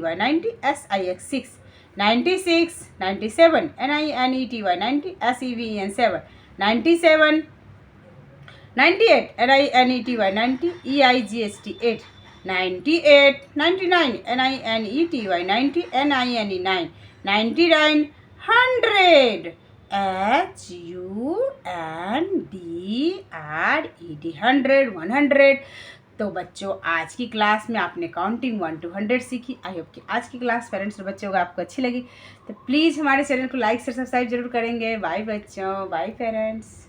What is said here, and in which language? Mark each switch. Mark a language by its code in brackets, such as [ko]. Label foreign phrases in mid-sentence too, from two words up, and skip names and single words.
[en] 90, SIX6, 96, 97, NINETY, 90, SEVEN 7, 97, 98, NINETY, 90, EIGST 8, 98, 99, NINETY, 90, NINE 9, 99, 100, HUNDRED, 100, 100। [hi] तो बच्चों आज की क्लास में आपने काउंटिंग 1 to 100 सीखी। [en] I hope [hi] कि आज की क्लास पेरेंट्स और बच्चों को आपको अच्छी लगी। तो प्लीज़ हमारे चैनल को लाइक से सब्सक्राइब जरूर करेंगे। बाय बच्चों, बाय पेरेंट्स।